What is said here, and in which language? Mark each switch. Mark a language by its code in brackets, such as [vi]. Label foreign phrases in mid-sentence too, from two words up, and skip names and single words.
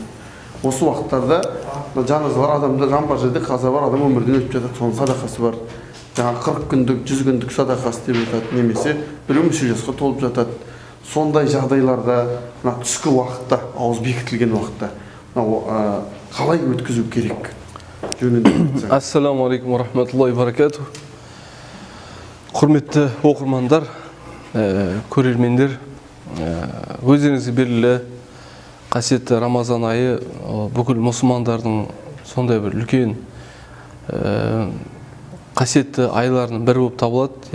[kk] Осы уақыттарда жаназалар, адамда жан бар жерде қаза бар, адам өмірден өтіп жатады, соның садақасы бар. Жаңа 40 күндік, 100 күндік садақасы деп жатады, немесе біреу мүшел жасқа толып жатады. Сондай жағдайларда, түскі уақытта, ауыз бекітілген уақытта қалай өткізу керек? [ar] السلام عليكم ورحمة الله وبركاته. [kk] Құрметті оқырмандар, көрермендер, өздеріңізге белгілі қасиетті Рамазан айы бүкіл мұсылмандардың сондай бір үлкен қасиетті айларының бірі болып табылады.